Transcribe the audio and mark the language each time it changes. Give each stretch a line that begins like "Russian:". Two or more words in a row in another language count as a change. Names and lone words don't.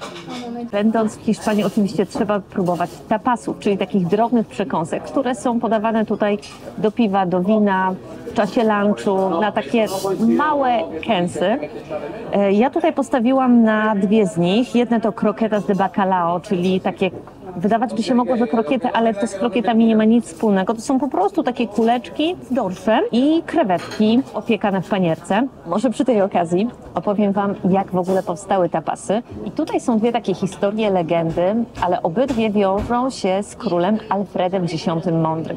Polish: Będąc w Hiszpanii oczywiście trzeba próbować tapasów, czyli takich drobnych przekąsek, które są podawane tutaj do piwa, do wina, w czasie lunchu, na takie małe kęsy. Ja tutaj postawiłam na dwie z nich. Jedne to
Spanish: croquetas de bacalao,
Polish: czyli takie, wydawać by się mogło, że krokiety, ale to z krokietami nie ma nic wspólnego. To są po prostu takie kuleczki z dorszem i krewetki opiekane w panierce. Może przy tej okazji opowiem Wam, jak w ogóle powstały tapasy. I tutaj są dwie takie historie, legendy, ale obydwie wiążą się z królem Alfredem X Mądrym.